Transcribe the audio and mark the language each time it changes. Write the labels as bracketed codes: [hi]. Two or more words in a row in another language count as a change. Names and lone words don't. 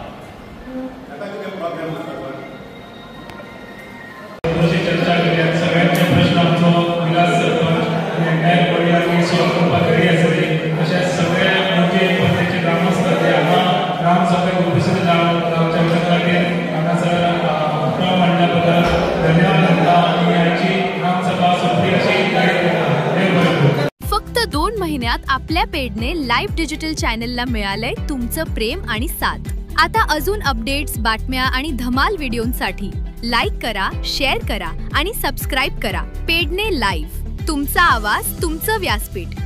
[kok] चर्चा केल्यात सगळ्यांचे प्रश्न आमचो विलास सरपंच [en] entire body [kok] सॉल्व करपाक रेडी आसली तशेंच सगळे म्हणजे पंचायतीचे ग्रामस्थ जे हांगा ग्राम सभेक उपस्थित जावच्या खातीर हांगासर उतराव मांडल्या बद्दल धन्यवाद म्हणटा आनी आयची ग्राम सभा सोंपली अशी जाहीर करता. [mr] फक्त 2 महिन्यात आपल्या पेडने लाईव्ह [en] digital channel [mr] मिळालंय तुमचं प्रेम आणि साथ. आता अजून अपडेट्स, बातम्या आणि धमाल व्हिडिओंसाठी लाईक करा, शेअर करा आणि सबस्क्राईब करा. पेडणे लाईव्ह, तुमचा आवाज, तुमचं व्यासपीठ.